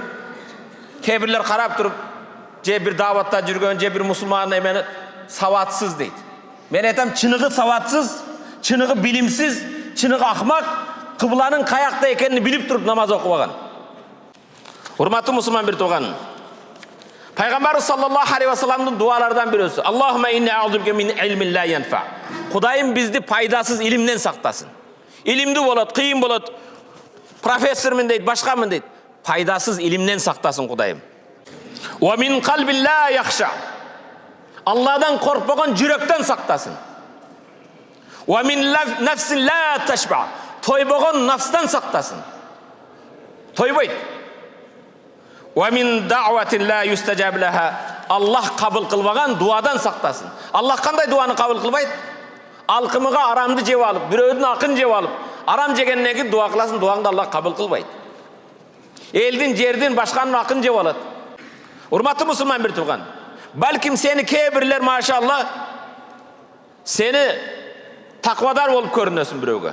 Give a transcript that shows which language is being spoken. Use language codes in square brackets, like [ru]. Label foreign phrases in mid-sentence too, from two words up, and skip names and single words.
[ky] Кээ бирлер карап туруп, же бир дааватта жүргөн, же бир мусулман эмени саватсыз дейт. Мен айтам, чыныгы саватсыз, чыныгы билимсиз, чыныгы акмак, кыбланын каякта экенин билип туруп намаз окубаган. Урматтуу мусулман бир тууган, Пайгамбарыбыз [ar] صلى الله عليه وسلم [ky] дуалардан бирөөсү: [ar] اللهم إني أعوذ بك من علم لا ينفع. [ky] Кудайым бизди пайдасыз илимден сактасын. Илимдүү болот, кыйын болот, профессормун дейт, башкамын дейт. Пайдасыз илимден сактасын Кудайым. [ar] ومن قلب لا يخشع. [ky] Алладан коркпогон жүрөктөн сактасын. [ar] ومن نفس لا تشبع. [ky] Тойбогон нафстан сактасын. Тойбойт. [ar] ومن دعوة لا يستجاب لها. [ky] Аллах кабыл кылбаган дуадан сактасын. Аллах кандай дуаны кабыл кылбайт? Алкымыга арамды жеп алып, бирөөдүн акын жеп алып, арам жегенден кийин дуа кыласың, дуаңды Аллах кабыл кылбайт. Элдин, жердин, башканын акын жеп алат. Урматтуу мусулман бир тууган, балким сени кээ бирлер машалла сени таквадар болуп көрүнөсүң бирөөгө.